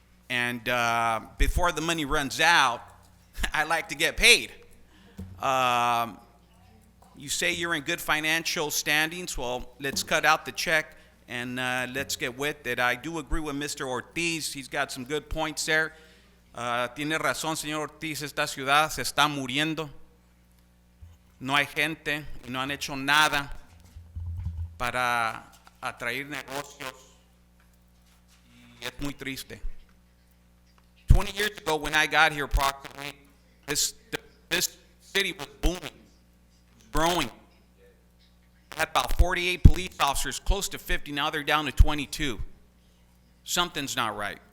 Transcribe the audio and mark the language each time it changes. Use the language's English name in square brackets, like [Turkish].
[English] And before the money runs out, I like to get paid. You say you're in good financial standings. Well, let's cut out the check and let's get with it. I do agree with Mr. Ortiz. He's got some good points there. [Spanish] Tiene razón, señor Ortiz. Esta ciudad se está muriendo. No hay gente y no han hecho nada para atraer negocios. Y es muy triste. [English] 20 years ago, when I got here, approximately, this city was booming, growing. Had about 48 police officers, close to 50. Now they're down to 22. Something's not right.